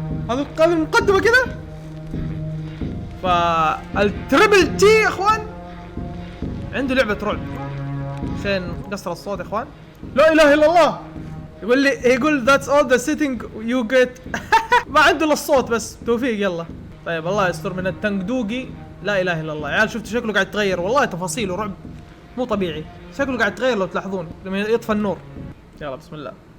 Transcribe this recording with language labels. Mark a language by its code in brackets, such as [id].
[ar] هذه المقدمه كذا. فالتريبل تي يا اخوان عنده لعبه رعب. عشان قصر الصوت يا اخوان. لا اله الا الله. يقول [en] that's all the sitting you get. [ar] ما عنده الا الصوت بس. توفيق يلا. طيب الله يستر من التنقدوقي. لا اله الا الله. عيال شفتوا شكله قاعد يتغير، والله تفاصيله رعب مو طبيعي. شكله قاعد يتغير لو تلاحظون لما يطفى النور. يلا بسم الله.